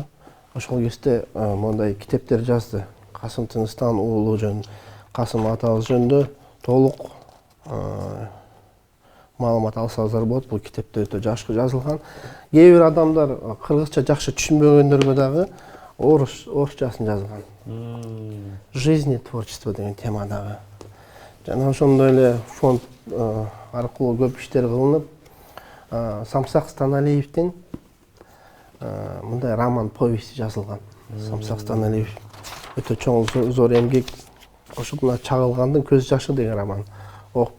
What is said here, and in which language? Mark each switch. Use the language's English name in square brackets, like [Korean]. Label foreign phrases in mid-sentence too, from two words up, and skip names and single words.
[Kyrgyz] Ошол кезде мондай китептер жазды. Касым Тыныстан уулу жөнүндө, Касым атабыз жөнүндө толук маалымат алсаңыздар болот. Бул китепте өтө жакшы жазылган. Кээ бир адамдар кыргызча жакшы түшүнбөгөндөргө дагы орусчасын жазган. [Russian] Жизнь и творчество [Kyrgyz] деген темадагы. Жана ошондой эле фонд аркылуу көп иштер кылынып, Самсак Станалиевдин мындай роман повести жазылган. Самсак Станалиев өтө чоң зор эмгек кошуп, мына Чагылгандын көз жашы деген роман.